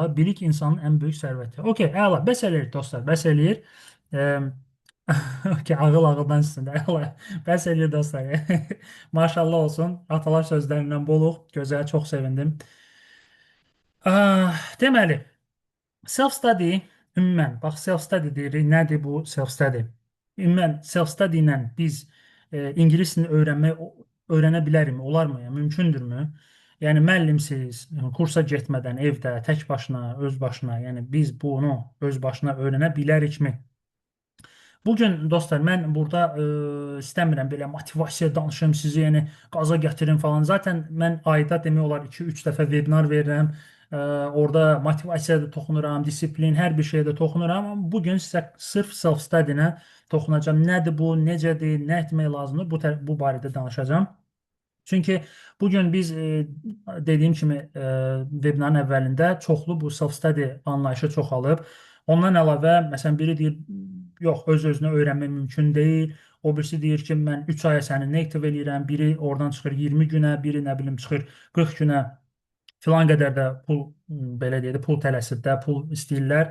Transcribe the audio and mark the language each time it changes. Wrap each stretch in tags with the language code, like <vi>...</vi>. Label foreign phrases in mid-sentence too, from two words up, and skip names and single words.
<az>Bilik insanın ən böyük sərvəti. Okey, əla. Bəs eləyir dostlar, bəs eləyir. E, okey, ağıl ağıldan üstündə. Əla. Bəs eləyir dostlar. Maşallah olsun. Atalar sözlərindən boluq. Gözəl, çox sevindim. Deməli, self-study ümumən, bax self-study deyirik. Nədir bu self-study? Ümumən self-study ilə biz ingilis dilini öyrənə bilərikmi? Olarmı? Yəni, mümkündürmü? Yəni müəllimsiz, kursa getmədən evdə tək başına, öz başına, yəni biz bunu öz başına öyrənə bilərikmi? Bugün dostlar mən burada istəmirəm belə motivasiya danışım, sizi yəni qaza gətirim falan. Zaten mən ayda demək olar 2-3 dəfə webinar verirəm. Orada motivasiyaya da toxunuram, disiplin, hər bir şeyə də toxunuram. Amma bugün sizə sırf self-study-nə toxunacağam. Nədir bu, necədir, nə etmək lazımdır? Bu barədə danışacağam. Çünki bugün biz dediyim kimi webinarın əvvəlində çoxlu bu self-study anlayışı çoxalıb. Ondan əlavə, məsələn, biri deyir, yox, öz-özünə öyrənmək mümkün deyil. O birisi deyir ki, mən 3 aya səni native eləyirəm. Biri oradan çıxır 20 günə, biri nə bilim çıxır 40 günə. Filan qədər də pul, belə deyək də, pul tələsir də, pul istəyirlər.</az>